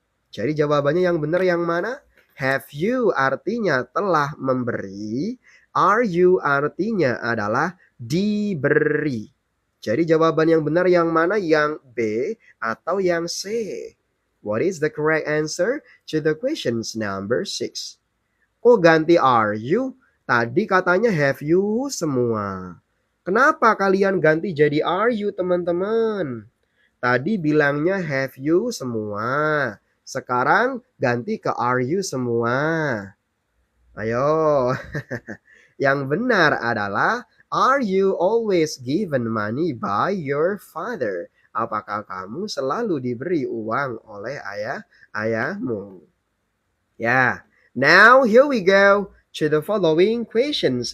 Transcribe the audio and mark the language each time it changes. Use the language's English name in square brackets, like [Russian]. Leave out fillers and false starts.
[Indonesian] Jadi jawabannya yang benar yang mana? Have you artinya telah memberi. Are you artinya adalah diberi. Jadi jawaban yang benar yang mana? Yang B atau yang C? [English] What is the correct answer to the questions number 6? [Indonesian] Kok ganti are you? Tadi katanya have you semua. Kenapa kalian ganti jadi are you teman-teman? Tadi bilangnya have you semua. Sekarang ganti ke are you semua. Ayo. Yang benar adalah, [English] are you always given money by your father? [Indonesian] Apakah kamu selalu diberi uang oleh ayahmu? Yeah. [English] Now here we go to the following questions.